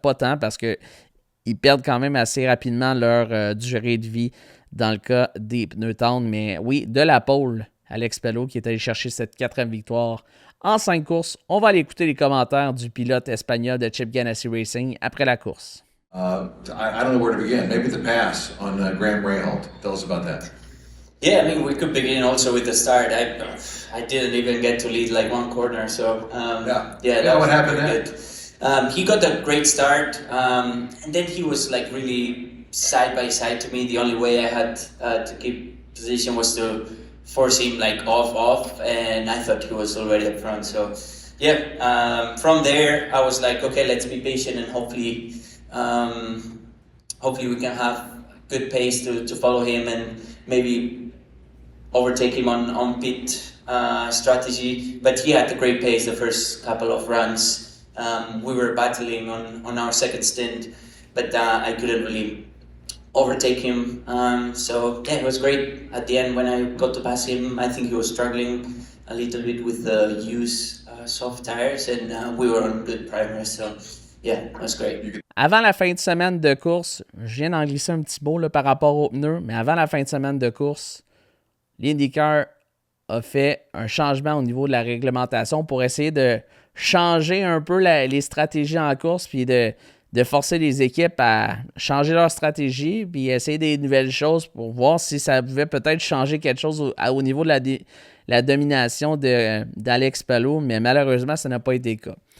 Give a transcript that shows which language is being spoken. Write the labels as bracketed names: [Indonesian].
[French] Pas tant parce qu'ils perdent quand même assez rapidement leur durée de vie dans le cas des pneus tendres. Mais oui, de la pole, Alex Palou qui est allé chercher cette 4e victoire en 5 courses. On va aller écouter les commentaires du pilote espagnol de Chip Ganassi Racing après la course. [English] I don't know where to begin. Maybe the pass on Graham Rahal. Tell us about that. Yeah, I mean, we could begin also with the start. I didn't even get to lead like one corner, so that what happened there? He got a great start, and then he was like really side by side to me. The only way I had to keep position was to force him like off, and I thought he was already up front. So from there I was like, okay, let's be patient and hopefully we can have good pace to follow him and maybe overtake him on pit strategy. But he had a great pace the first couple of runs. We were battling on our second stint, but I couldn't really overtake him. It was great. At the end, when I got to pass him, I think he was struggling a little bit with the used soft tires, and we were on good primers. So yeah, it was great. [French] Avant la fin de semaine de course, je viens d'en glisser un petit mot là, par rapport aux pneus, mais avant la fin de semaine de course, l'IndyCar a fait un changement au niveau de la réglementation pour essayer de changer un peu les stratégies en course, puis de forcer les équipes à changer leur stratégie, puis essayer des nouvelles choses pour voir si ça pouvait peut-être changer quelque chose au niveau de la domination d'Alex Palou, mais malheureusement, ça n'a pas été le cas.